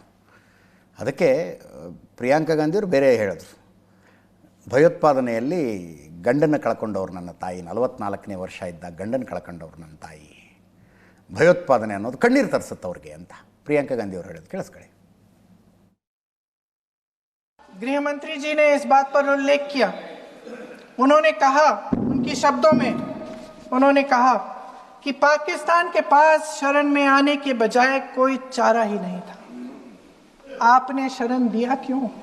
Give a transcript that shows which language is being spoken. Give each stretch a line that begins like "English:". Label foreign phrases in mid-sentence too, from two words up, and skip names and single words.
Kannada: ಅದಕ್ಕೆ ಪ್ರಿಯಾಂಕಾ ಗಾಂಧಿಯವರು ಬೇರೆ ಹೇಳಿದ್ರು, ಭಯೋತ್ಪಾದನೆಯಲ್ಲಿ ಗಂಡನ್ನು ಕಳ್ಕೊಂಡವ್ರು ನನ್ನ ತಾಯಿ, 44ನೇ ವರ್ಷ ಇದ್ದಾಗ ಗಂಡನ್ನು ಕಳ್ಕೊಂಡವ್ರು ನನ್ನ ತಾಯಿ, ಭಯೋತ್ಪಾದನೆ ಅನ್ನೋದು ಕಣ್ಣೀರು ತರಿಸುತ್ತೆ ಅವ್ರಿಗೆ ಅಂತ ಪ್ರಿಯಾಂಕಾ ಗಾಂಧಿ ಅವರು ಹೇಳಿದ್ರು. ಕೇಳಿಸ್ಕೊಳ್ಳಿ.
Hindi: गृह मंत्री जी ने इस बात पर उल्लेख किया. उन्होंने कहा, उनकी शब्दों में उन्होंने कहा कि पाकिस्तान के पास शरण में आने के बजाय कोई चारा ही नहीं था. आपने शरण दिया क्यों?